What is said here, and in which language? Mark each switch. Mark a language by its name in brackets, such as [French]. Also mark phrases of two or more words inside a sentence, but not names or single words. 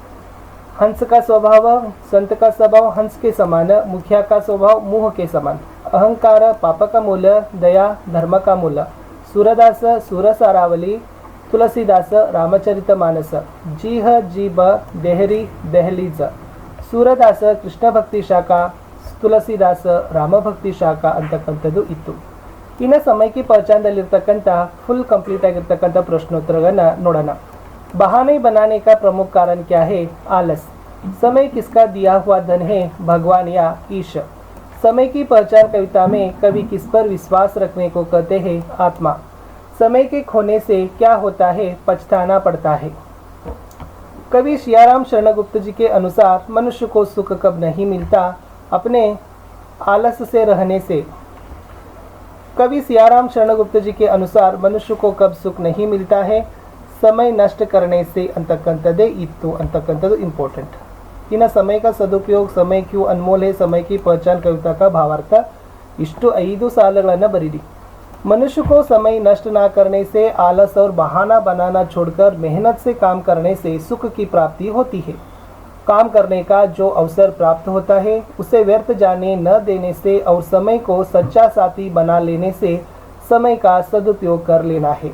[Hindi] हंस का स्वभाव संत का स्वभाव हंस के समान, मुखिया का स्वभाव मुह के समान. अहंकार पाप का मूल, दया धर्म का मूल. सूरदास सूरसारावली, तुलसीदास रामचरितमानस. जीह जीब देहरी दहलीज. सूरदास [Kannada] ಕೃಷ್ಣ ಭಕ್ತಿ ಶಾಖಾ, ತುಳಸಿದಾಸ ರಾಮ ಭಕ್ತಿ ಶಾಖಾ ಅಂತಕ್ಕಂಥದ್ದು ಇತ್ತು. ಇನ್ನು ಸಮಯಕ್ಕೆ ಪಹಚಾನದಲ್ಲಿರ್ತಕ್ಕಂಥ [English] full complete [Kannada] ಆಗಿರ್ತಕ್ಕಂಥ ಪ್ರಶ್ನೋತ್ತರಗಳನ್ನ ನೋಡೋಣ. [Hindi] बहाने बनाने का प्रमुख कारण क्या है? आलस. समय किसका दिया हुआ धन है? भगवान या ईश. समय की पहचान कविता में कवि किस पर विश्वास रखने को कहते हैं? आत्मा. समय के खोने से क्या होता है? पछताना पड़ता है. कवि सियाराम शरणगुप्त जी के अनुसार मनुष्य को सुख कब नहीं मिलता? अपने आलस से रहने से. कवि सियाराम शरणगुप्त जी के अनुसार मनुष्य को कब सुख नहीं मिलता है? समय नष्ट करने से [Kannada] ಅಂತಕ್ಕಂಥದ್ದೇ ಇತ್ತು ಅಂತಕ್ಕಂಥದ್ದು ಇಂಪಾರ್ಟೆಂಟ್. [Hindi] ಇನ್ನು समय का सदुपयोग, समय क्यों अनमोल है, समय की पहचान कविता का भावार्थ [Kannada] ಇಷ್ಟು 5 ಸಾಲುಗಳನ್ನು ಬರೀರಿ. [Hindi] मनुष्य को समय नष्ट ना करने से, आलस और बहाना बनाना छोड़कर मेहनत से काम करने से सुख की प्राप्ति होती है. काम करने का जो अवसर प्राप्त होता है उसे व्यर्थ जाने न देने से और समय को सच्चा साथी बना लेने से समय का सदुपयोग कर लेना है.